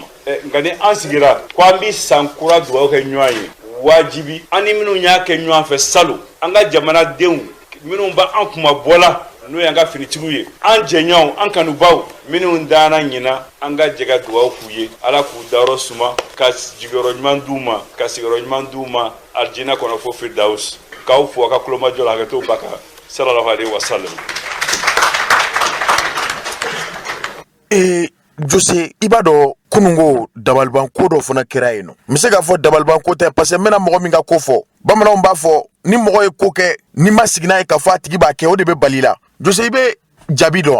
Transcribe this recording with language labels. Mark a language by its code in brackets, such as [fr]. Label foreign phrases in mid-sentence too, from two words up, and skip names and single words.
[bm] Nka ni an sigira ko an bɛ san kura dugawu kɛ ɲɔgɔn ye, wajibi an ni minnu y'a kɛ ɲɔgɔn fɛ salon, an ka jamanadenw minnu b'an kuma bɔla n'o y'an ka finitigiw ye, an jɛɲɔgɔnw, an kanubaw minnu dana ɲina, an ka jɛ ka dugawu k'u ye, Ala k'u dayɔrɔ suma, ka jigiyɔrɔ ɲuman d'u ma, ka sigiyɔrɔ ɲuman d'u ma alijinɛ kɔnɔ fo Firdaus. K'aw fo a ka kulomajɔ la, hakɛto ba kan [ar] صلى الله عليه وسلم. [bm] Jose, i b'a dɔn kunungo dabalibanko dɔ fana kɛra yen nɔ. N bɛ se k'a fɔ dabalibanko tɛ [fr] parce que [bm] n bɛna mɔgɔ min ka ko fɔ. Bamananw b'a fɔ ni mɔgɔ ye ko kɛ ni ma sigi n'a ye k'a fɔ a tigi b'a kɛ, o de bɛ bali la. Jose, i bɛ Jabi dɔn wa?